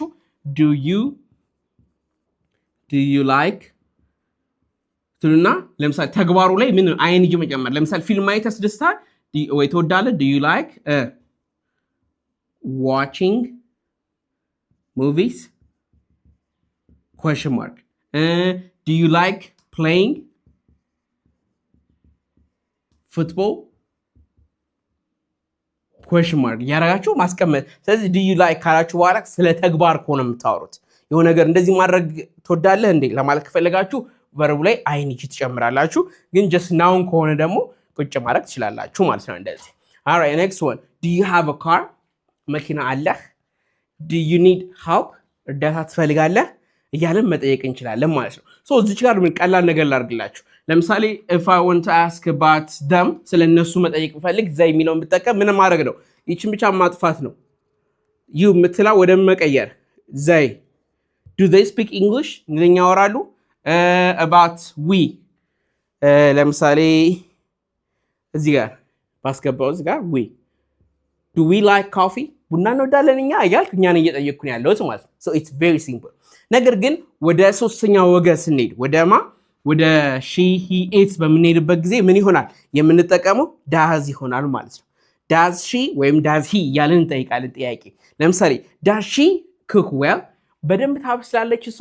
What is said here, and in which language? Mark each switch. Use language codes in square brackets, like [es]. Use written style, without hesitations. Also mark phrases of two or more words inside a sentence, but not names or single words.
[en] do you like [am] ትሉና ለምሳሌ ተግባሩ ላይ ምን አይንጂ መጨመር። ለምሳሌ ፊልም ማየት ያስደስታል ወይ ትወዳለህ? [en] do you like watching movies question mark. Do you like playing football question mark [am] ያረጋችሁ ማስቀመጥ። ስለዚህ [en] do you like [am] ካላችሁ በኋላ ስለ ተግባር ከሆነ የምታወሩት የሆነ ነገር እንደዚህ ማድረግ ትወዳለህ እንዴ ለማለት ከፈለጋችሁ verb ላይ አይንጂ ትጨምራላችሁ። ግን [en] just noun [am] ከሆነ ደግሞ ቁጭ ማድረግ ትችላላችሁ ማለት ነው እንደዚህ። [en] all right next one do you have a car? [am] መኪና አለህ? [en] do you need help? [am] እርዳታ ትፈልጋለህ እያለን መጠየቅ እንችላለን ማለት ነው። እዚች ጋር ምን ቀላል ነገር ላድርግላችሁ። ለምሳሌ [en] if I want to ask about them [am] ስለነሱ መጠየቅ ብፈልግ ዘይ የሚለውን ብጠቀም ምን ማድረግ ነው? ይችን ብቻ ማጥፋት ነው። ዩ ምትላ ወደ መቀየር ዘይ [en] do they speak English? [am] እንግሊዝኛ ያወራሉ? [en] about we [am] ለምሳሌ እዚህ ጋር ባስገባው እዚህ ጋር [en] we do we like coffee? [am] ቡና እንወዳለን እኛ እያልኩ እኛን እየጠየቅኩኝ ያለሁት ማለት ነው። [en] so it's very simple። [am] ነገር ግን ወደ ሶስተኛው ወገን ስንሄድ ወደ [en] she he it's [am] በምንሄድበት ጊዜ ምን ይሆናል? የምንጠቀመው ዳዝ ይሆናል ማለት ነው። [en] does she [am] ወይም [en] does he [am] እያልን እንጠይቃለን ጥያቄ። ለምሳሌ [en] does she cook well? [am] በደንብ ታበስላለች እሷ?